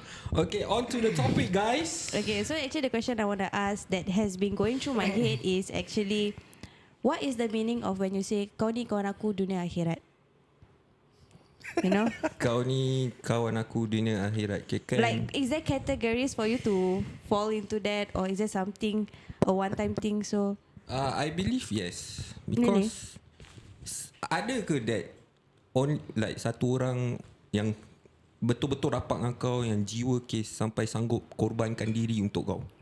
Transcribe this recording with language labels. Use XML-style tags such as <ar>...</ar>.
<en>Okay, on to the topic guys. Okay, so actually the question I want to ask that has been going through my head is actually, what is the meaning of when you say</en> <ms>kau ni kawan aku dunia akhirat?</ms> <en>You know?</en> <ms>Kau ni kawan aku dunia akhirat.</ms> <en>Okay,</en> <ms>kan?</ms> <en>Like, is there categories for you to fall into that, or is there something, a one-time thing? So I believe yes. Because</en> <ms>ada ke</ms> <en>that on like</en> <ms>satu orang yang betul-betul rapat dengan kau, yang jiwa kes sampai sanggup korbankan diri untuk kau?</ms>